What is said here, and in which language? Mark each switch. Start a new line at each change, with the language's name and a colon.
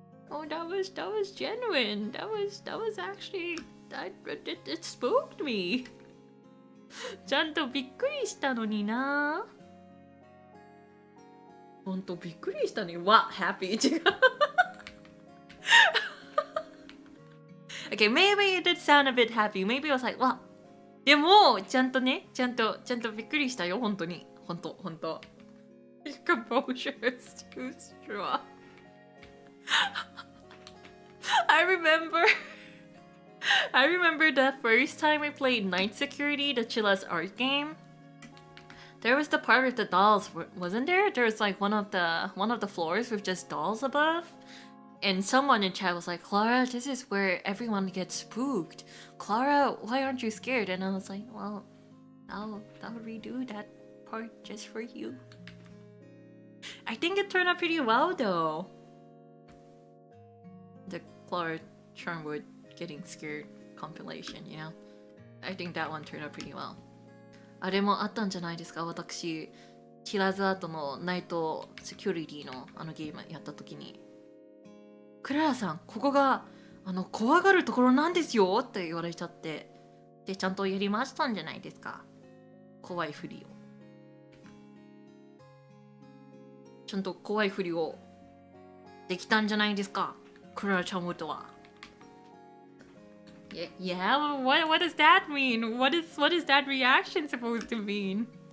English: Oh, that was genuine. That was actually, it spooked me.
Japanese: ちゃんとびっくりしたのにな。ほんとびっくりしたね。
English: What? Happy?
Japanese: 違う。
English: Okay, maybe it did sound a bit happy. Maybe I was like, what?
Japanese: でも、ちゃんとびっくりしたよ、ほんとに。ほんと。
English: Composure is too strong. I remember the first time I played Night Security, the Chilla's art game. There was the part with the dolls, wasn't there? There was like one of the floors with just dolls above. And someone in chat was like, Klara, this is where everyone gets spooked. Klara, why aren't you scared? And I was like, well, I'll redo that part just for you. I think it turned out pretty well though. The Klara Charmwood getting scared compilation, you know? I think that one turned out pretty well.
Japanese: あれもあったんじゃないですか？私、キラズアートのナイトセキュリティのあのゲームやった時に、クララさん、ここが怖がるところなんですよって言われちゃって、でちゃんとやりましたんじゃないですか？怖いふりを。ちゃんと怖いふりをできたんじゃないですか？クララちゃんもとは。
English: Yeah, what does that mean? What is that reaction supposed to mean?